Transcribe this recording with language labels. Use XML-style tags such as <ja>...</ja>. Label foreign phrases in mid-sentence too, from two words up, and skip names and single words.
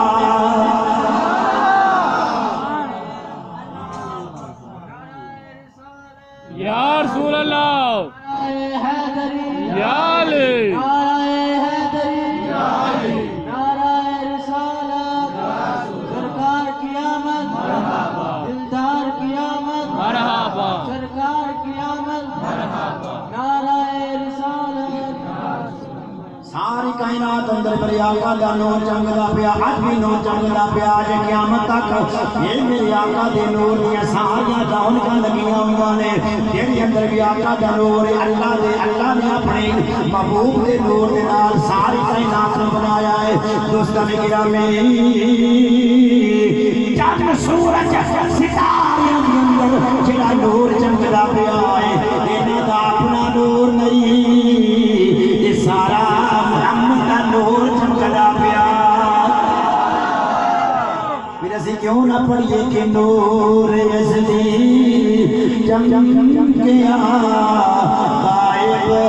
<ar>یا رسول اللہ یا علی</ar> <pa>سرکار قیامت دلدار قیامت مرحبا سرکار قیامت نعرہ رسالت ساری کائنات اندر میرے آقا دا نور چمکدا پیا اج بھی نور چمکدا پیا جے قیامت تک یہ میرے آقا دے نور دیاں ساریاں رونقاں لگیاں ہوئیاں نے جہدے اندر بھی آقا دا نور ہے اللہ نے اپنے محبوب دے نور دے نال ساری کائنات نوں بنایا ہے دوستاں گرامی چاند سورج ستاریاں دے اندر جڑا نور چمکدا پیا ہے انہاں دا اپنا نور نہیں یہ سارا نور چمکدا پیا پھر اسی کیوں نہ پڑھیے کہ نور یزدی چمکیا غائب</pa>